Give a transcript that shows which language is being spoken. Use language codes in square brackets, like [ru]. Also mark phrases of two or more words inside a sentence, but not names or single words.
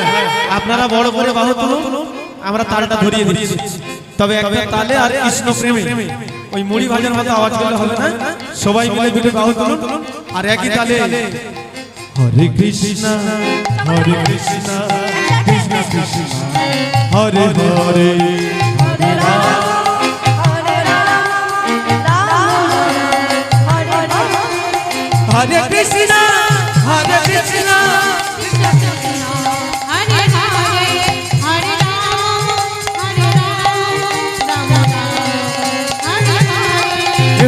[bn] হ্যাঁ হ্যাঁ, আপনারা বড় বড় বাহু তুলুন, আমরা তালটা ধরিয়ে দিচ্ছি। তবে একটা তালে আর কৃষ্ণ প্রেমে ওই মুড়ি ভাজার মতো আওয়াজ করলে হবে না। সবাই মিলে দুটো বাহু তুলুন আর একই তালে [sa] হরে কৃষ্ণ হরে কৃষ্ণ কৃষ্ণ কৃষ্ণ হরে হরে হরে রাম হরে রাম রাম হরে রাম হরে কৃষ্ণ হরে কৃষ্ণ কৃষ্ণ কৃষ্ণ হরে হরে হরে রাম হরে রাম রাম রাম হরে হরে